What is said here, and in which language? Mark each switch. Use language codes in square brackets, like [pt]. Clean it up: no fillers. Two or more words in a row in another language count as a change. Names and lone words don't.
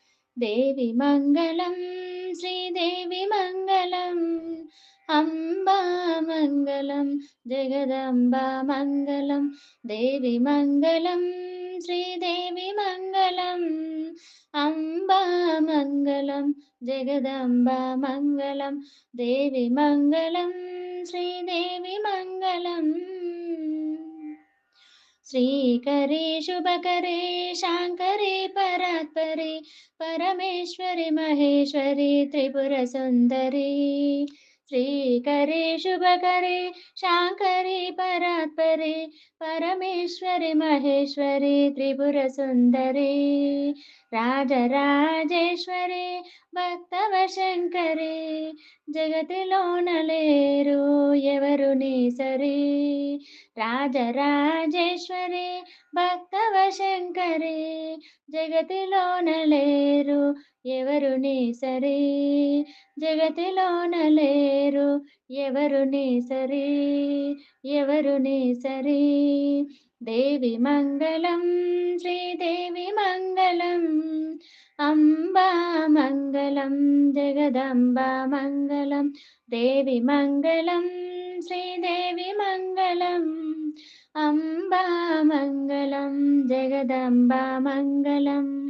[te] దేవి మంగళం శ్రీదేవి మంగళం అంబా మంగళం జగదంబా మంగళం దేవి మంగళం శ్రీదేవి మంగళం అంబా మంగళం జగదంబా మంగళం దేవి మంగళం శ్రీదేవి మంగళం [sa] श्रीकरे शुभकरे शाङ्करे परात्परे परमेश्वरि महेश्वरि त्रिपुरसुन्दरी श्रीकरे शुभकरे शाङ्करे परात्परे परमेश्वरि महेश्वरि त्रिपुरसुन्दरी [te] రాజరాజేశ్వరి భక్తవశంకరే జగతిలోన లేరు ఎవరు నీ సరి రాజరాజేశ్వరి భక్తవశంకరి జగతిలోన లేరు ఎవరు నీ సరి జగతిలోన లేరు ఎవరు నీ సరి ఎవరు నీ సరి దేవి మంగళం శ్రీదేవి మంగళం అంబా మంగళం జగదంబా మంగళం దేవి మంగళం శ్రీదేవి మంగళం అంబా మంగళం జగదంబా మంగళం